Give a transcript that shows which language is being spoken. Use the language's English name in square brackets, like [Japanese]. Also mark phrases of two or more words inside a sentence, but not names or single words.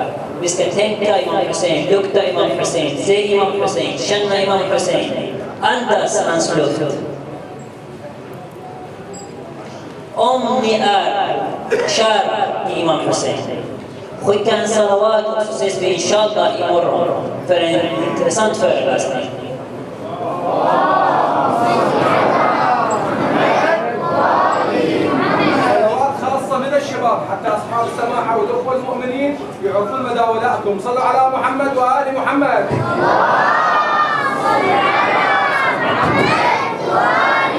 [Swedish] Vi ska tänka Imam Hussein, lukta Imam Hussein, se Imam Hussein, känna Imam Hussein, andas hans luft. Om ni är kära i Imam Hussein, skicka en salawat och så ses vi inshallah imorgon för en intressant föreläsning. [Arabic] من الشباب حتى أصحاب السماحة والأخوة المؤمنين يعرفون مدى ولائكم. صلوا على محمد وآل محمد.